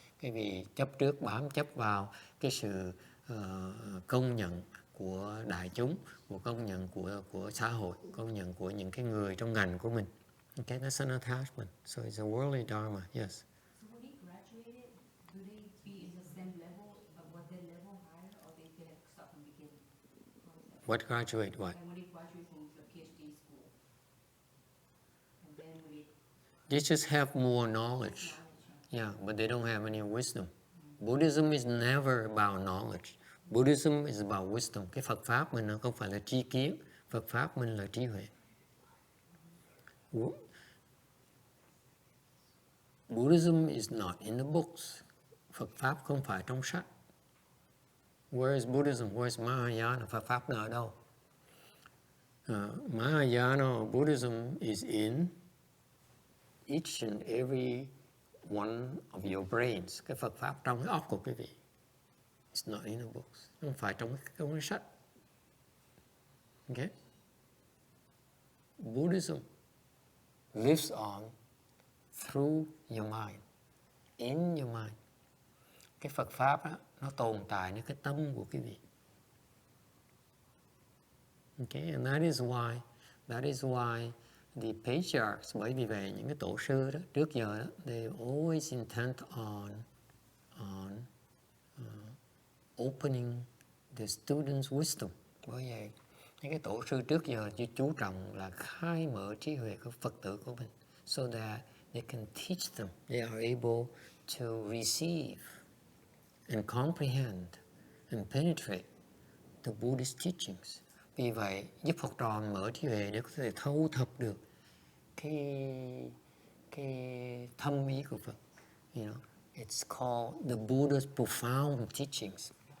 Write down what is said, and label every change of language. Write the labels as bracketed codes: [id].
[vi] Cái vì chấp trước bám chấp vào cái sự công nhận của đại chúng, của công nhận của xã hội, công nhận của những cái người trong ngành của mình. [en] Okay, that's an attachment. So it's a worldly dharma, yes. So when they graduated, do they be in the same level, what their level higher, or they can start from beginning? What graduate what? And when they graduate from the PhD school, and then when they just have more knowledge. Yeah, but they don't have any wisdom. Buddhism is never about knowledge. Buddhism is about wisdom. [vi] Cái Phật Pháp mình nó không phải là tri kiến. Phật Pháp mình là trí huệ. [en] Buddhism is not in the books. [vi] Phật Pháp không phải trong sách. [en] Where is Buddhism? Where is Mahayana? [vi] Phật Pháp ở đâu? [en] Mahayana Buddhism is in each and every one of your brains. [vi] Cái Phật Pháp trong cái óc của quý vị. [en] It's not in the books. [vi] Không phải trong cái cuốn sách. [en] Okay? Buddhism lives on through your mind, in your mind. [vi] Cái Phật Pháp đó, nó tồn tạiในcái tâm của quý vị. [en] Okay, and that is why the patriarchs, [vi] bởi vì vậy những cái tổ sư đó trước giờ đó, [en] they always intent on opening the students' wisdom. [vi] Bởi vậy những cái tổ sư trước giờ chỉ chú trọng là khai mở trí huệ của Phật tử của mình, [en] so that they can teach them, they are able to receive and comprehend and penetrate the Buddhist teachings. [vi] Vì vậy giúp học trò mở trí huệ để có thể thâu thập được cái thâm ý của Phật. [en] You know, it's called the Buddha's profound teachings.